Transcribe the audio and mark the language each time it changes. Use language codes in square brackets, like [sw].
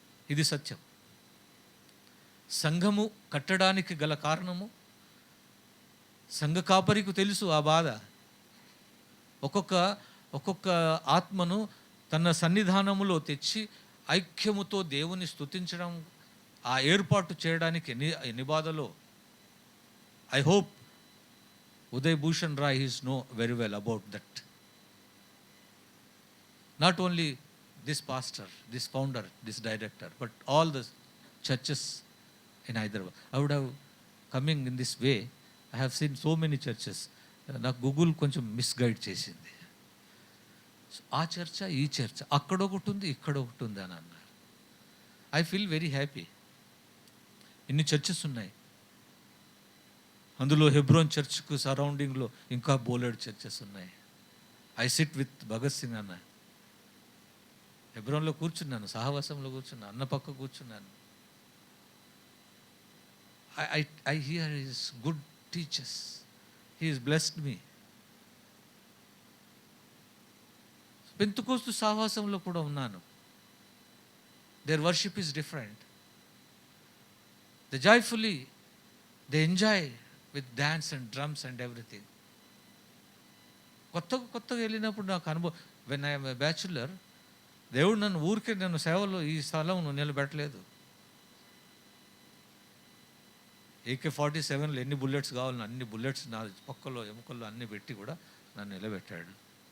[te] ఇది సత్యం. సంఘము కట్టడానికి గల కారణము సంఘ కాపరికి తెలుసు ఆ బాధ. ఒక్కొక్క ఆత్మను తన సన్నిధానములో తెచ్చి ఐక్యముతో దేవుని స్తుతించడం, ఆ ఏర్పాటు చేయడానికి ఎన్ని బాధలో. [en] I hope Uday Bhushan Rai is know very well about that. Not only this pastor, this founder, this director, but all the churches in Hyderabad. I would have coming in this way. I have seen so many churches. [te] నాకు Google కొంచెం misguide చేసింది. ఆ చర్చ ఈ చర్చ, అక్కడ ఒకటి ఉంది ఇక్కడ ఒకటి ఉంది అని అన్నారు. [en] I feel very happy. [te] ఇన్ని చర్చెస్ ఉన్నాయి. అందులో హెబ్రోన్ చర్చ్కు సరౌండింగ్లో ఇంకా బోలెడ్ చర్చెస్ ఉన్నాయి. [en] I sit with [te] Bhagat Singh అన్న. హెబ్రోన్లో కూర్చున్నాను, సహవాసంలో కూర్చున్నాను, అన్న పక్క కూర్చున్నాను. [en] I hear his good teachers. He is blessed me. [te] పెంతుకోస్తు సహవాసంలో కూడా ఉన్నాను. [en] Their worship is different. They joyfully they enjoy with dance and drums and everything. [te] కొత్తగా వెళ్ళినప్పుడు నాకు అనుభవం. [en] when I'm a bachelor, [te] దేవుడు నన్ను ఊరికే నన్ను సేవలో ఈ స్థలం నిలబెట్టలేదు. AK-47లో ఎన్ని బుల్లెట్స్ కావాలని అన్ని బుల్లెట్స్ నా పక్కలో ఎముకల్లో అన్ని పెట్టి కూడా నన్ను నిలబెట్టాడు.